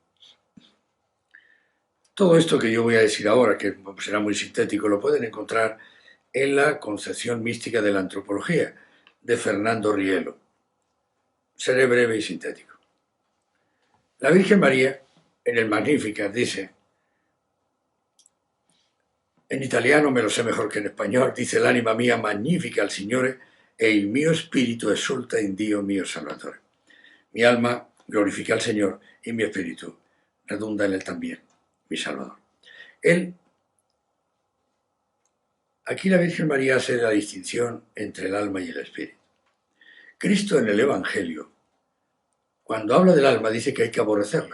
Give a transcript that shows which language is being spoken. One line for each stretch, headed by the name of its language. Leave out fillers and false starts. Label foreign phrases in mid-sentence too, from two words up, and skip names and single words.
Spanish: Todo esto que yo voy a decir ahora, que será muy sintético, lo pueden encontrar en la Concepción mística de la antropología, de Fernando Rielo. Seré breve y sintético. La Virgen María, en el Magnificat, dice, en italiano me lo sé mejor que en español, dice:
Italian: l'anima mia magnifica al Signore e il mio spirito esulta in Dio mio Salvatore.
Spanish: Mi alma glorifica al Señor y mi espíritu redunda en Él también, mi Salvador. Aquí la Virgen María hace la distinción entre el alma y el espíritu. Cristo en el Evangelio, cuando habla del alma, dice que hay que aborrecerla.